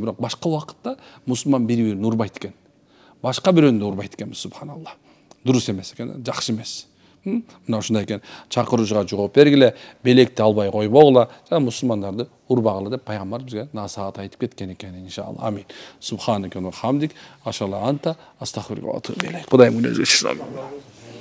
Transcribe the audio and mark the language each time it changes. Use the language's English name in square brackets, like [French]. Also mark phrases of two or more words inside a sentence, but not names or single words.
[Kyrgyz] Бирок башка убакытта мусулман бири-бирин урбайт экен. Башка бирөөнү да урбайт экен, субханалла. Дурус эмес экен, жакшы эмес. Мына ушундай экен. Чакыруучуга жооп бергиле, белекти албай койбогула, жана мусулмандарды урбагыла деп пайгамбар бизге насаат айтып кеткен экен, иншалла. Амин. [Arabic] سبحانك وبحمدك، أشهد أن لا إله إلا أنت، أستغفرك وأتوب إليك. [Kyrgyz] Кудайым өзгөчү